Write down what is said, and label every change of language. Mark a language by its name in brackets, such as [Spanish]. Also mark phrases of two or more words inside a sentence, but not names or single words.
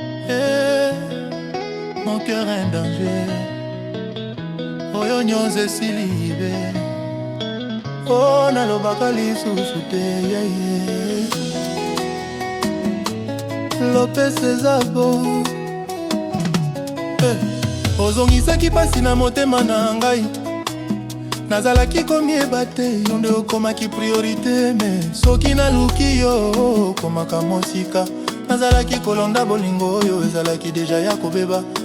[Lingala] Eh, [French] mon cœur en danger. [Lingala] Oyo nyonso esili be. Oh, nalobaka lisusu te, [English] yeah, yeah. [Lingala] Lopez eza bo. Eh, ozongisaki pasi na motema na ngai. Nazalaki komieba te, yo nde okomaki priorité, mais soki naluki yo, okomaka mosika. Nazalaki kolonda bolingo oyo ezalaki deja ya kobeba.